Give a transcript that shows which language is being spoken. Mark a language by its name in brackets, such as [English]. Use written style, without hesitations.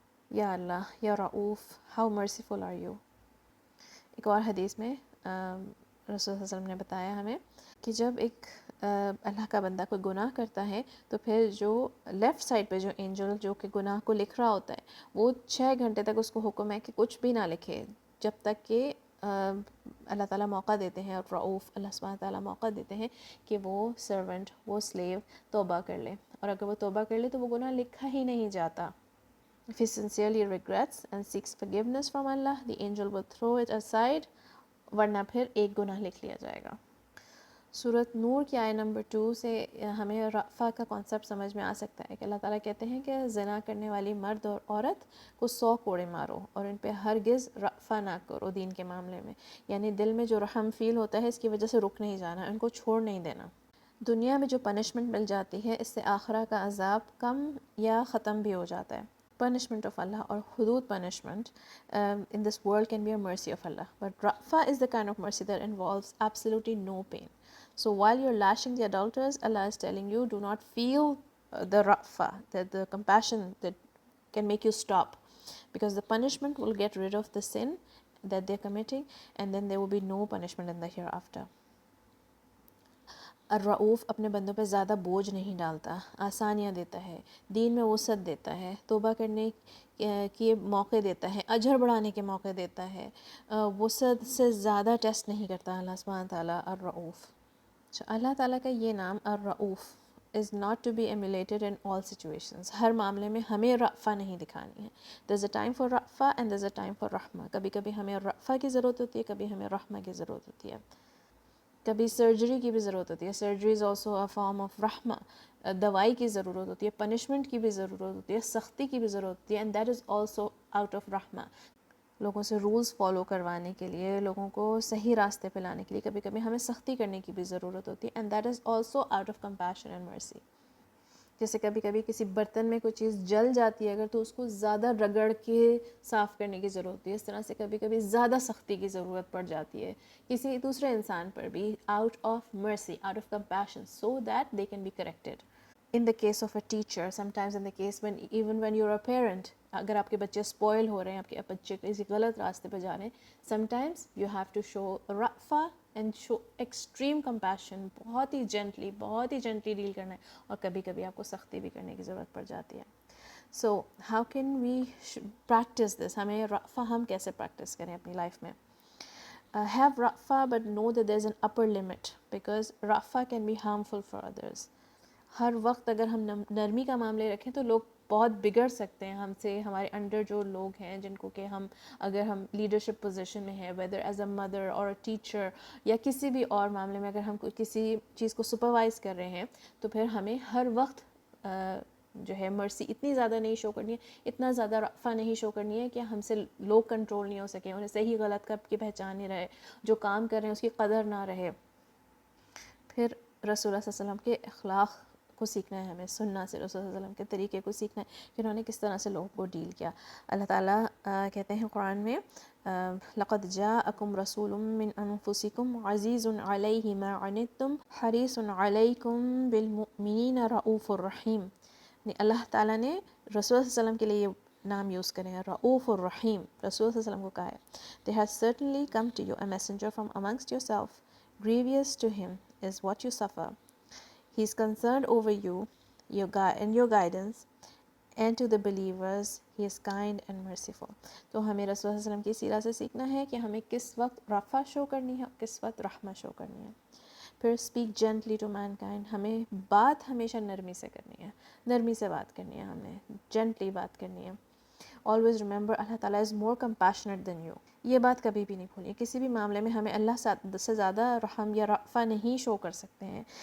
[Urdu] یا اللہ, یا رؤوف, [English] How merciful are you. [Urdu] ایک اور حدیث میں رسول صلی اللہ علیہ وسلم نے بتایا ہمیں کہ جب ایک اللہ کا بندہ کوئی گناہ کرتا ہے تو پھر جو لیفٹ سائڈ پہ جو اینجل جو کہ گناہ کو لکھ رہا ہوتا ہے وہ 6 گھنٹے تک اس کو حکم ہے کہ کچھ بھی نہ لکھے جب تک کہ اللہ تعالیٰ موقع دیتے ہیں, اور رؤوف اللہ سبحانہ تعالیٰ موقع دیتے ہیں کہ وہ سرونٹ, وہ سلیو توبہ کر لے, اور اگر وہ توبہ کر لے تو وہ گناہ لکھا ہی نہیں جاتا. [English] If he sincerely regrets and seeks forgiveness from Allah, the angel will throw it aside, [Urdu] ورنہ پھر ایک گناہ لکھ لیا جائے گا. سورۃ نور کی آیت نمبر 2 سے ہمیں رأفہ کا کانسیپٹ سمجھ میں آ سکتا ہے کہ اللہ تعالیٰ کہتے ہیں کہ زنا کرنے والی مرد اور عورت کو 100 کوڑے مارو اور ان پہ ہرگز رأفہ نہ کرو دین کے معاملے میں. یعنی دل میں جو رحم فیل ہوتا ہے اس کی وجہ سے رک نہیں جانا, ان کو چھوڑ نہیں دینا. دنیا میں جو پنشمنٹ مل جاتی ہے اس سے آخرہ کا عذاب کم یا ختم بھی ہو جاتا ہے. [English] Punishment of Allah or hudud punishment in this world can be a mercy of Allah. But Ra'fa is the kind of mercy that involves absolutely no pain. So while you're lashing the adulterers, Allah is telling you, do not feel the Ra'fa, the compassion that can make you stop. Because the punishment will get rid of the sin that they're committing, and then there will be no punishment in the hereafter. [Urdu] الرؤوف اپنے بندوں پہ زیادہ بوجھ نہیں ڈالتا, آسانیاں دیتا ہے, دین میں وسعت دیتا ہے, توبہ کرنے کے موقع دیتا ہے, اجر بڑھانے کے موقع دیتا ہے, وسعت سے زیادہ ٹیسٹ نہیں کرتا اللہ سبحانہ تعالیٰ. [English] الرؤوف, [Urdu] اللہ تعالیٰ کا یہ نام [English] الرؤوف is not to be emulated in all situations. [Urdu] ہر معاملے میں ہمیں رأفہ نہیں دکھانی ہے. [English] there's a time for رأفہ and there's a time for رحمہ. [Urdu] کبھی کبھی ہمیں رأفہ کی ضرورت ہوتی ہے, کبھی ہمیں رحمہ کی ضرورت ہوتی ہے, کبھی سرجری کی بھی ضرورت ہوتی ہے. [English] Surgery is also a form of رحمہ. [Urdu] دوائی کی ضرورت ہوتی ہے, پنشمنٹ کی بھی ضرورت ہوتی ہے, سختی کی بھی ضرورت ہوتی ہے, [English] and that is also out of [Urdu] رحمہ. لوگوں سے رولز فالو کروانے کے لیے, لوگوں کو صحیح راستے پہ لانے کے لیے کبھی کبھی ہمیں سختی کرنے کی بھی ضرورت ہوتی ہے, [English] And that is also out of compassion and mercy. [Urdu] جیسے کبھی کبھی کسی برتن میں کوئی چیز جل جاتی ہے اگر, تو اس کو زیادہ رگڑ کے صاف کرنے کی ضرورت ہوتی ہے. اس طرح سے کبھی کبھی زیادہ سختی کی ضرورت پڑ جاتی ہے کسی دوسرے انسان پر بھی, [English] Out of mercy, out of compassion, so that they can be corrected. in the case of a teacher, sometimes in the case when even when you're a parent, [Urdu] اگر آپ کے بچے اسپوائل ہو رہے ہیں, [English] آپ کے بچے کسی غلط راستے پہ جا رہے ہیں, sometimes you have to show رأفہ and show extreme compassion, [Urdu] بہت ہی جینٹلی ڈیل کرنا ہے, اور کبھی کبھی آپ کو سختی بھی کرنے کی ضرورت پڑ جاتی ہے. [English] So how can we practice this؟ [Urdu] ہمیں رأفہ ہم کیسے پریکٹس کریں اپنی لائف میں؟ [English] Have رأفہ but know that there's an upper limit, because رأفہ can be harmful for others. [Urdu] ہر وقت اگر ہم نرمی کا معاملے رکھیں تو لوگ بہت بگڑ سکتے ہیں ہم سے. ہمارے انڈر جو لوگ ہیں جن کو کہ ہم اگر ہم لیڈرشپ پوزیشن میں ہیں, [English] whether as a mother [Urdu] اور اے ٹیچر یا کسی بھی اور معاملے میں, اگر ہم کسی چیز کو سپروائز کر رہے ہیں تو پھر ہمیں ہر وقت جو ہے مرسی اتنی زیادہ نہیں شو کرنی ہے, اتنا زیادہ رأفہ نہیں شو کرنی ہے کہ ہم سے لوگ کنٹرول نہیں ہو سکیں, انہیں صحیح غلط کی پہچان نہیں رہے, جو کام کر رہے ہیں اس کی قدر نہ رہے. پھر رسول اللہ صلی اللہ علیہ وسلم کے اخلاق کو سیکھنا ہے ہمیں, سننا سے رسول اللہ صلی اللہ علیہ وسلم کے طریقے کو سیکھنا ہے کہ انہوں نے کس طرح سے لوگوں کو ڈیل کیا. اللہ تعالیٰ کہتے ہیں قرآن میں [Arabic] لَقَدْ جَاءَكُمْ رَسُولٌ مِّنْ أَنفُسِكُمْ عَزِيزٌ عَلَيْهِ مَا عَنِتُّمْ حَرِيصٌ عَلَيْكُمْ بِالْمُؤْمِنِينَ رَءُوفٌ الرَّحِيمٌ. [Urdu] اللہ تعالیٰ نے رسول اللہ صلی اللہ علیہ وسلم کے لیے یہ نام یوز کریں, رؤوف الرحیم, رسول صلی اللہ علیہ وسلم کو کہا ہے. [English] There has certainly come to you a messenger from amongst yourself, grievous to him is what you suffer. He is concerned over you and your guidance, and to the believers he is kind and merciful. [Urdu] تو ہمیں رسول اللہ علیہ وسلم کی سیرت سے سیکھنا ہے کہ ہمیں کس وقت رأفہ شو کرنی ہے, کس وقت رحمہ شو کرنی ہے. پھر [English] speak gently to mankind, [Urdu] ہمیں بات ہمیشہ نرمی سے کرنی ہے, نرمی سے بات کرنی ہے, ہمیں جینٹلی بات کرنی ہے. [English] Always remember Allah تعالیٰ is more compassionate than you. [Urdu] یہ بات کبھی بھی نہیں بھولیں, کسی بھی معاملے میں ہمیں اللہ سے زیادہ رحم یا رأفہ نہیں شو کر سکتے ہیں.